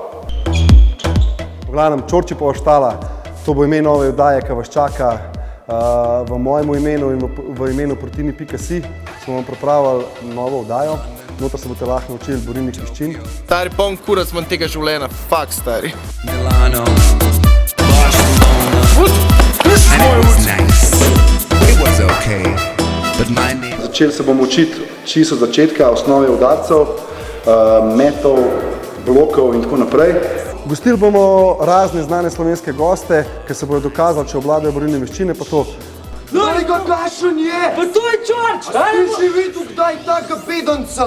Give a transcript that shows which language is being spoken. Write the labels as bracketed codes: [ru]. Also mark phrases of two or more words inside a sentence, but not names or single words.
[sl] V glavnem, Čorčipova štala, to bo ime nove oddaje, ki vas čaka. V mojem imenu in v imenu Protini.si smo vam pripravili novo oddajo. Notar se boste lahko naučili borilnih veščin. Stari, poln kurac manj tega življenja, fakt stari. [en] Milano, Barcelona, and it was nice. It was okay, but my name... [sl] Začeli se bomo učiti čisto od začetka, osnove udarcev, metov, blokov in tako naprej. Gostili bomo razne znane slovenske goste, ki se bodo dokazali, če obvladajo borilne veščine, pa to. Daj ga, kakšen je! Pa to je Čorč! Ti si videl, kdaj taka pedanca?